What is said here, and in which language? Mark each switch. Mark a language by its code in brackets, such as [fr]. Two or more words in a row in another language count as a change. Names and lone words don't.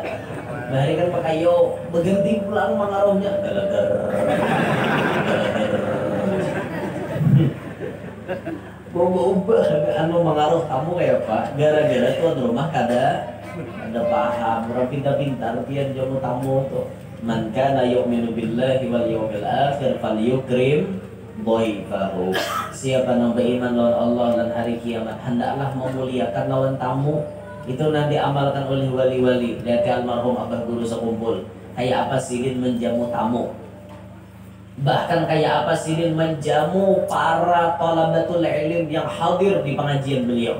[bjn] Bahari kan pakai kayu, berganti pulang mengaruhnya. Galagar. Ubah anu mengaruh kamu kayak apa? Gara-gara tuh di rumah ada paham, orang pintar-pintar pian jamu tamu tuh. [ar] من كان يؤمن بالله واليوم الآخر فليكرم ضيفه. [bjn] Siapa yang beriman lawan Allah dan hari kiamat hendaklah memuliakan lawan tamu. Itu nanti amalkan oleh wali-wali. Lihat almarhum abah guru sekumpul. Kayak apa Sidin menjamu tamu. Bahkan kayak apa Sidin menjamu para [ar] طلبة العلم [bjn] yang hadir di pengajian beliau.